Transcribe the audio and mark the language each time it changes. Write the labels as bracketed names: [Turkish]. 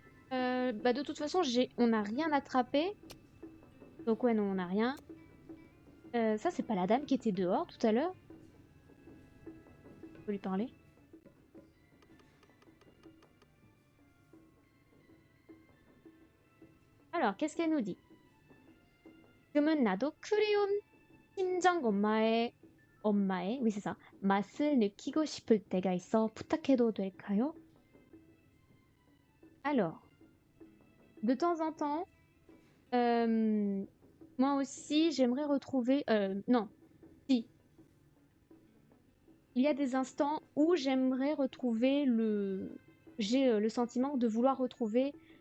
[French] Bah de toute façon, on n'a rien attrapé. Donc ouais, non, on n'a rien. Ça, c'est pas la dame qui était dehors tout à l'heure? Je peux lui parler. Alors, qu'est-ce qu'elle nous dit? [Korean] 지금은 나도 그리운 친정 엄마의, [French] oui c'est ça, [Korean] 맛을 느끼고 싶을 때가 있어 부탁해도 될까요? [French] Alors, de temps en temps, moi aussi, j'aimerais retrouver... non, si. Il y a des instants où j'aimerais retrouver le... J'ai le sentiment de vouloir retrouver...